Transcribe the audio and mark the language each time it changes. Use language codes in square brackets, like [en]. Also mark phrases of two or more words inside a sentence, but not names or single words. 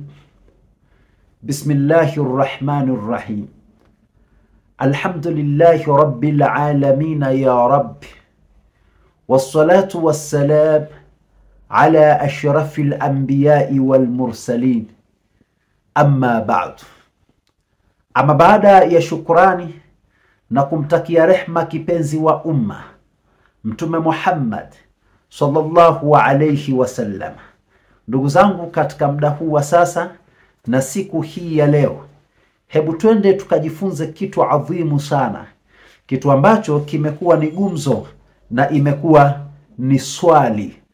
[ar] بسم الله الرحمن الرحيم. الحمد لله رب العالمين يا رب، والصلاة والسلام على أشرف الأنبياء والمرسلين. أما بعد. [sw] Ama baada ya shukrani na kumtakia rehma kipenzi wa umma Mtume Muhammad [ar] صلى الله عليه وسلم, [sw] ndugu zangu, katika muda huu wa sasa na siku hii ya leo, hebu twende tukajifunze kitu adhimu sana, kitu ambacho kimekuwa ni gumzo na imekuwa ni swali